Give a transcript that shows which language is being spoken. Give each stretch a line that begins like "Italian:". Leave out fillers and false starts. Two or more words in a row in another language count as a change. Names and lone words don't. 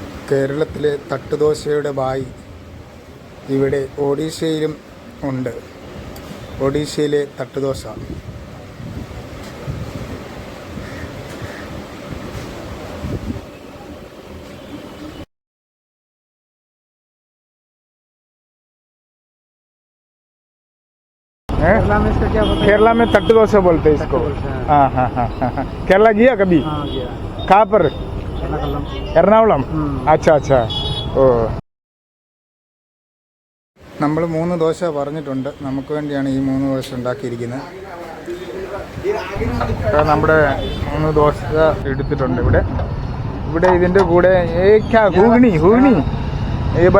Malayalam: കേരളത്തിലെ തട്ടുദോശയുടെ ബായി ഇവിടെ ഒഡീഷയിലും ഉണ്ട്. ഒഡീഷയിലെ തട്ടുദോശ.
Hindi: केरला में तट्टू डोसा बोलते हैं इसको. हाँ हाँ हाँ हाँ. केरला गया कभी? कहाँ पर?
Malayalam: എറണാകുളം.
Hindi: अच्छा अच्छा.
Malayalam: ഓ, നമ്മൾ 3 ദോശ പറഞ്ഞിട്ടുണ്ട്. നമുക്ക് വേണ്ടിയാണ് ഈ 3 ദോശ ഉണ്ടാക്കിയിരിക്കുന്നത്. നമ്മുടെ 3 ദോശ എടുത്തിട്ടുണ്ട്. ഇവിടെ ഇതിൻ്റെ കൂടെ ഹൂഗ്നി ഏ ബല.